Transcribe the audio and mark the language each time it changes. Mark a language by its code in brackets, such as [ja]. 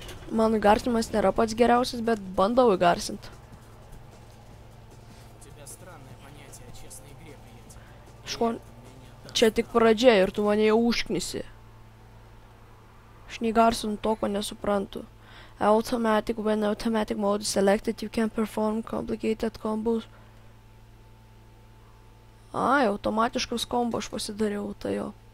[lt] Mano įgarsinimas nėra pats geriausias, bet bandau įgarsinti. Čia tik pradžia ir tu mane jau užknisi. Aš neįgarsinu to, ko nesuprantu. [en] When automatic mode is selected, you can perform complicated combos. [lt] Ai, automatiškus kombo aš pasidariau, tai jo.